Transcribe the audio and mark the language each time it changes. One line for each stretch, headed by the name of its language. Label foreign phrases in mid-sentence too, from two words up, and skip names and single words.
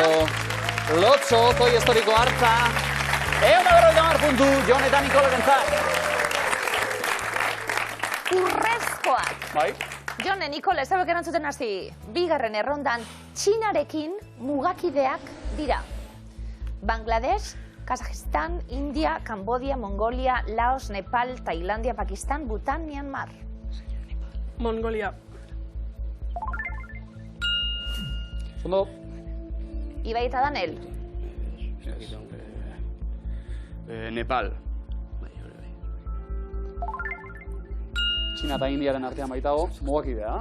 Basque: Lotxo, toi historiko hartza. 150 puntu, Jon eta Nikole bentzat. Urrezkoak. Bai? Jon eta Nikole, zeuek erantzuten hasi. Bigarren errondan, Txinarekin mugakideak dira. Bangladesh, Kazajistan, India, Cambodia, Mongolia, Laos, Nepal, Tailandia, Pakistan, Bhutan, Myanmar. Mongolia. Ondo. Ibai eta Danel. Nepal. Txina eta Indiaren artean baitago, mugakidea.